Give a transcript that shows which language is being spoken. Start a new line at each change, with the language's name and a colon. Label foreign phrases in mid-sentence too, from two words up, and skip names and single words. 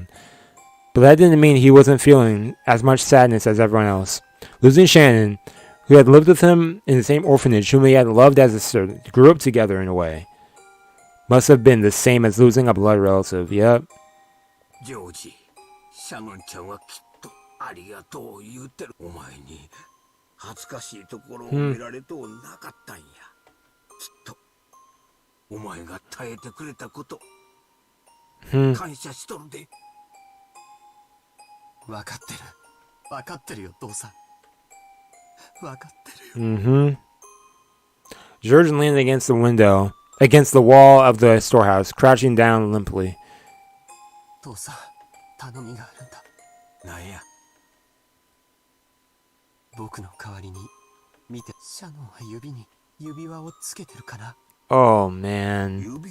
English: But that didn't mean he wasn't feeling as much sadness as everyone else. Losing Shannon, who had lived with him in the same orphanage, whom he had loved as a sister, grew up together in a way, must have been the same as losing a blood relative. Yep. Georgie,
Japanese: シャノンちゃんはきっとありがとう言うてる. お前に恥ずかしいところを見られとうなかったんや. きっとお前が耐えてくれたこと感謝しとるで. わかってるよ、父さん.
English: George leaned against the wall of the storehouse, crouching down limply. Oh, man.